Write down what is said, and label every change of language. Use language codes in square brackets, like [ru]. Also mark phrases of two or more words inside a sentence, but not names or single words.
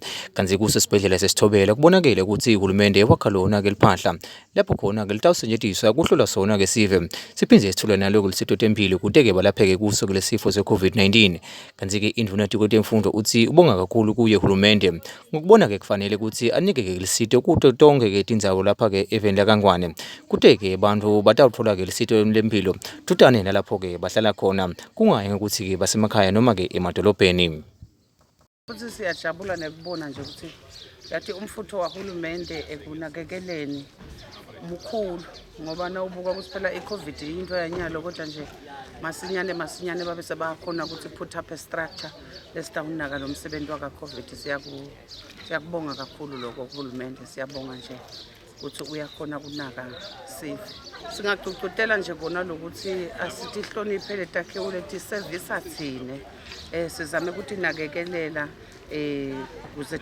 [ss] kanti kusesibhedlela sesithobela kubonakele ukuthi uhulumende wakha lona-ke liphahla lapho khona-ke litawusetshenziswa kuhlolwa sona-ke sive siphinde sithole naloko lisito tempilo kude-ke balapheke kuso kule sifo se-COVID-19 kanti-ke induna temfundo uthi ubonga kakhulu kuye uhulumende ngokubona-ke kufanele ukuthi anike-ke lisito kuto tonke-ke tindzawo lapha-ke eveni lakangwane kute-ke bantu batawuthola-ke lisito lempilo tutane nalapho-ke bahlala khona kungayi ngokuthi-ke basemakhaya noma-ke emadolobheni. Futhi siyajabula nekubona nje ukuthi yathi umfutho wahulumende ekunakekeleni mukhulu ngoba nawubuka ukuthi phela i-COVID into yanyalo kodwa nje masinyane babe sebakhona ukuthi [en] put up a structure [ss] lesitawunaka lo msebenzi waka-COVID. Siyakubonga kakhulu lokho kuhulumende, siyabonga nje ukuthi uyakhona kunaka sive. Singagcugcutela nje kona lokuthi asitihloniphe letakhiwo letisevisa thine sizame ukuthi nakekelela ukuze